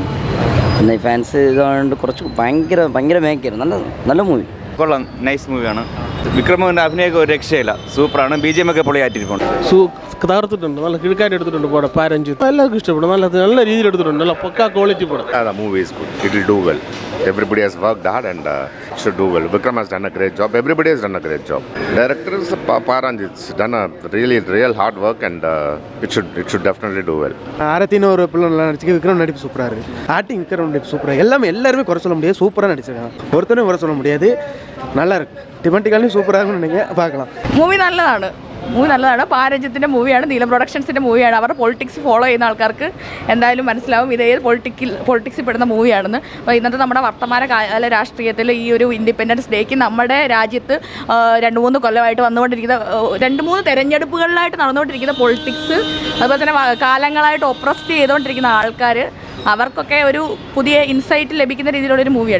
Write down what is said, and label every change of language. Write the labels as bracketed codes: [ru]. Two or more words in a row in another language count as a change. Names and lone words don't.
[ml] പിന്നെ ഈ ഫാൻസ് ഇതുകൊണ്ട് കുറച്ച് ഭയങ്കര മേക്കായിരുന്നു. നല്ല മൂവി. കൊള്ളാം, നൈസ് മൂവിയാണ്. വിക്രമിന്റെ അഭിനയമൊക്കെ ഒരു രക്ഷയില്ല, സൂപ്പറാണ്. BGM ഒക്കെ പൊളിയായിട്ടിരിപ്പുണ്ട്. തകർത്തിട്ടുണ്ട്, നല്ല കിഴക്കായിട്ട് എടുത്തിട്ടുണ്ട് പടം. പാരഞ്ച് എല്ലാവർക്കും ഇഷ്ടപ്പെടും, നല്ല രീതിയിൽ എടുത്തിട്ടുണ്ട്, നല്ല പക്കാ ക്വാളിറ്റി പടം. [en] The movie is good. It will do well. Everybody has worked hard and should do well. Vikram has done a great job. Everybody has done a great job. Director is Paranj. It's done a real hard work and it should definitely do well. [ta] ஆரத்தின்னு ஒரு பிள்ளை நல்லா நடிச்சு, விக்ரம் நடிப்பு சூப்பராக இருக்குது. ஆக்டிங் விக்ரம் நடிப்பு சூப்பராக, எல்லாருமே குறை சொல்ல முடியாது, சூப்பராக நடிச்சிருக்காங்க. ஒருத்தரும் குறை சொல்ல முடியாது, நல்லா இருக்கு. [ml] ടിമറ്റിക്കാലും സൂപ്പറാകും, பார்க்கலாம். മൂവി നല്ലതാണ്. പാരജ്യത്തിൻ്റെ മൂവിയാണ്, നീലം പ്രൊഡക്ഷൻസിൻ്റെ മൂവിയാണ്. അവരുടെ പൊളിറ്റിക്സ് ഫോളോ ചെയ്യുന്ന ആൾക്കാർക്ക് എന്തായാലും മനസ്സിലാവും ഇത് ഏത് പൊളിറ്റിക്സിൽ പെടുന്ന മൂവിയാണെന്ന്. അപ്പോൾ ഇന്നത്തെ നമ്മുടെ വർത്തമാനകാല രാഷ്ട്രീയത്തിൽ ഈ ഒരു ഇൻഡിപെൻഡൻസ് ഡേക്ക് നമ്മുടെ രാജ്യത്ത് 2-3 കൊല്ലമായിട്ട് വന്നുകൊണ്ടിരിക്കുന്ന 2-3 തെരഞ്ഞെടുപ്പുകളിലായിട്ട് നടന്നുകൊണ്ടിരിക്കുന്ന പൊളിറ്റിക്സ്, അതുപോലെ തന്നെ കാലങ്ങളായിട്ട് ഒപ്രസ്ഡ് ചെയ്തുകൊണ്ടിരിക്കുന്ന ആൾക്കാർ, അവർക്കൊക്കെ ഒരു പുതിയ ഇൻസൈറ്റ് ലഭിക്കുന്ന രീതിയിലുള്ളൊരു മൂവിയാണ്.